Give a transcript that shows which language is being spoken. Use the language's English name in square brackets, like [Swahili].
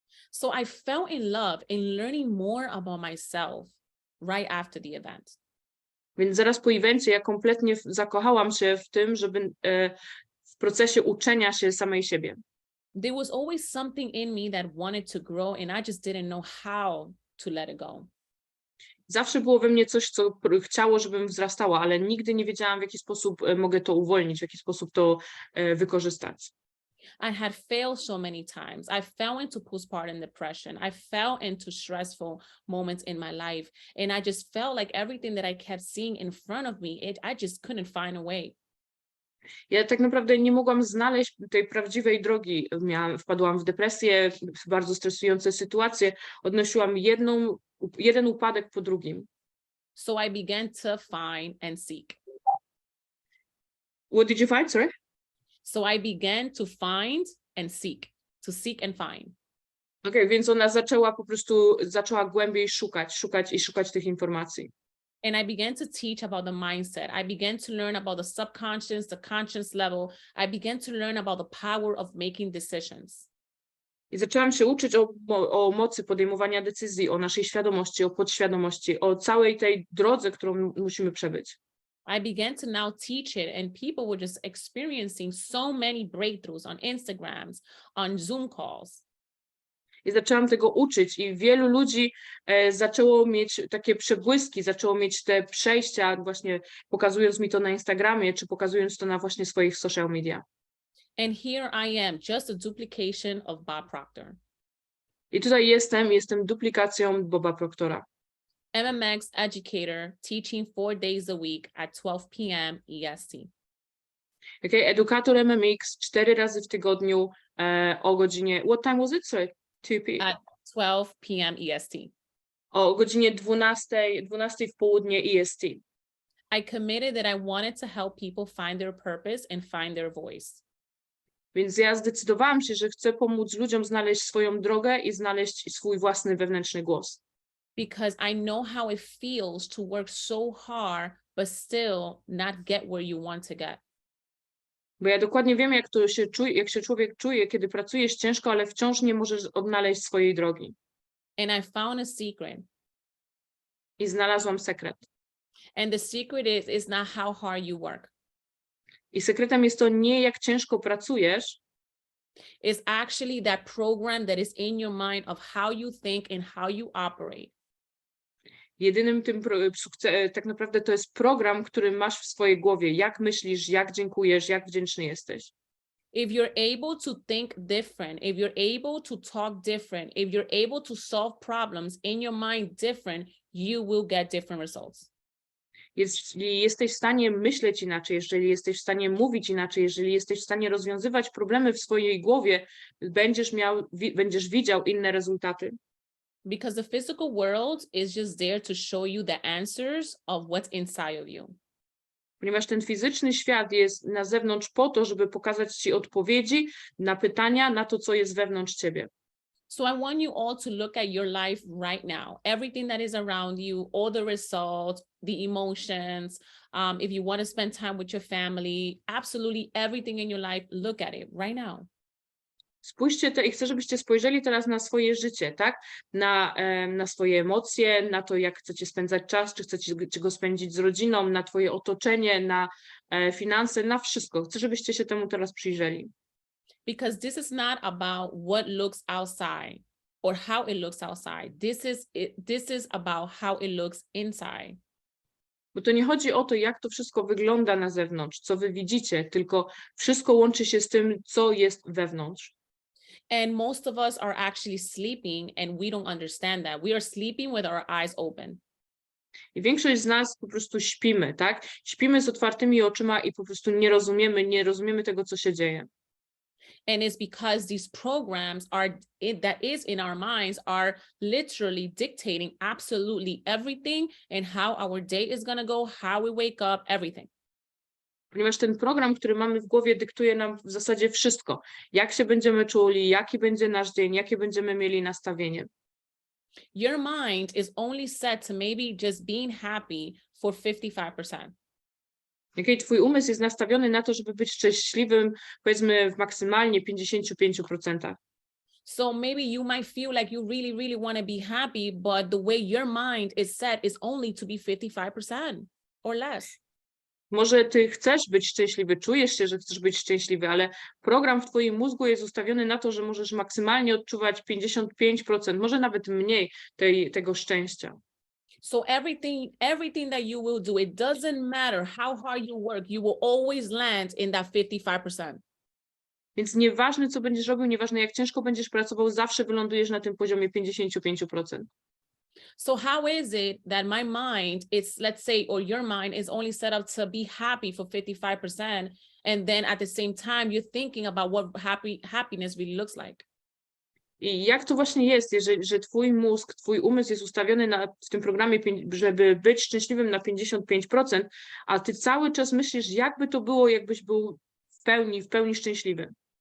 [English] So I fell in love in learning more about myself right after the event. [Polish] Więc zaraz po evencie ja kompletnie zakochałam się w tym, żeby w procesie uczenia się samej siebie. [English] There was always something in me that wanted to grow and I just didn't know how to let it go. [Polish] Zawsze było we mnie coś, co chciało, żebym wzrastała, ale nigdy nie wiedziałam, w jaki sposób mogę to uwolnić, w jaki sposób to wykorzystać. [English] I had failed so many times. I fell into postpartum depression. I fell into stressful moments in my life. And I just felt like everything that I kept seeing in front of me, I just couldn't find a way. [Polish] Ja tak naprawdę nie mogłam znaleźć tej prawdziwej drogi. Wpadłam w depresję, w bardzo stresujące sytuacje. Odnosiłam jeden upadek po drugim. [English] So I began to find and seek. What did you find, sorry? So I began to find and seek, to seek and find. [Polish] Okay, więc ona zaczęła głębiej szukać tych informacji. [English] And I began to teach about the mindset. I began to learn about the subconscious, the conscious level. I began to learn about the power of making decisions. [Polish] I zaczęłam się uczyć o mocy podejmowania decyzji, o naszej świadomości, o podświadomości, o całej tej drodze, którą musimy przebyć. [English] I began to now teach it, and people were just experiencing so many breakthroughs on Instagrams, on Zoom calls. [Polish] I zaczęłam tego uczyć i wielu ludzi zaczęło mieć takie przebłyski, zaczęło mieć te przejścia, właśnie pokazując mi to na Instagramie, czy pokazując to na właśnie swoich social media. [English] And here I am, just a duplication of Bob Proctor. [Polish] I tutaj jestem duplikacją Boba Proctora. [English] MMX educator, teaching 4 days a week at 12 p.m. EST. [Polish] Okay, edukator MMX 4 razy w tygodniu o godzinie, [English] what time was it? Sorry, 2 p.m. At 12 p.m. EST. [Polish] O godzinie 12 w południe EST. [English] I committed that I wanted to help people find their purpose and find their voice. [Polish] Więc ja zdecydowałam się, że chcę pomóc ludziom znaleźć swoją drogę i znaleźć swój własny wewnętrzny głos. [English] Because I know how it feels to work so hard, but still not get where you want to get. [Polish] Bo ja dokładnie wiem, jak się człowiek czuje, kiedy pracujesz ciężko, ale wciąż nie możesz odnaleźć swojej drogi. [English] And I found a secret. [Polish] I znalazłam sekret. [English] And the secret is not how hard you work. [Polish] I sekretem jest to nie jak ciężko pracujesz, [English] It's actually that program that is in your mind of how you think and how you operate. [Polish] jedynym tym tak naprawdę to jest program, który masz w swojej głowie. Jak myślisz, jak dziękujesz, jak wdzięczny jesteś. [English] If you're able to think different, if you're able to talk different, if you're able to solve problems in your mind different, you will get different results. [Polish] Jeśli jesteś w stanie myśleć inaczej, jeżeli jesteś w stanie mówić inaczej, jeżeli jesteś w stanie rozwiązywać problemy w swojej głowie, będziesz widział inne rezultaty. [English] Because the physical world is just there to show you the answers of what's inside of you. [Polish] Ponieważ ten fizyczny świat jest na zewnątrz po to, żeby pokazać ci odpowiedzi na pytania, na to, co jest wewnątrz ciebie. [English] So I want you all to look at your life right now, everything that is around you, all the results, the emotions. If you want to spend time with your family, absolutely everything in your life, look at it right now. [Polish] Spójrzcie i chcę, żebyście spojrzeli teraz na swoje życie, tak? Na swoje emocje, na to, jak chcecie spędzać czas, czy chcecie go spędzić z rodziną, na twoje otoczenie, na finanse, na wszystko. Chcę, żebyście się temu teraz przyjrzeli. [English] Because this is not about what looks outside or how it looks outside. This is about how it looks inside. [Polish] Bo to nie chodzi o to, jak to wszystko wygląda na zewnątrz, co wy widzicie, tylko wszystko łączy się z tym, co jest wewnątrz. [English] And most of us are actually sleeping and we don't understand that. We are sleeping with our eyes open. [Polish] I większość z nas po prostu śpimy, tak? Śpimy z otwartymi oczyma i po prostu nie rozumiemy tego, co się dzieje. [English] And it's because these programs that is in our minds are literally dictating absolutely everything and how our day is going to go, how we wake up, everything. [Polish] Ponieważ ten program, który mamy w głowie, dyktuje nam w zasadzie wszystko. Jak się będziemy czuli, jaki będzie nasz dzień, jakie będziemy mieli nastawienie. [English] Your mind is only set to maybe just being happy for 55%. Okay? [Polish] Twój umysł jest nastawiony na to, żeby być szczęśliwym, powiedzmy w maksymalnie 55%. [English] So maybe you might feel like you really, really want to be happy, but the way your mind is set is only to be 55% or less. [Polish] Może ty chcesz być szczęśliwy, czujesz się, że chcesz być szczęśliwy, ale program w twoim mózgu jest ustawiony na to, że możesz maksymalnie odczuwać 55%, może nawet mniej tego szczęścia. [English] So everything that you will do, it doesn't matter how hard you work, you will always land in that 55%. [Polish] Więc nieważne, co będziesz robił, nieważne, jak ciężko będziesz pracował, zawsze wylądujesz na tym poziomie 55%. [English] So how is it that my mind is, let's say, or your mind is only set up to be happy for 55%, and then at the same time you're thinking about what happiness really looks like? [Polish] I jak to właśnie jest, że twój mózg, twój umysł jest ustawiony w tym programie, żeby być szczęśliwym na 55%, a ty cały czas myślisz, jakby to było, jakbyś był w pełni szczęśliwy.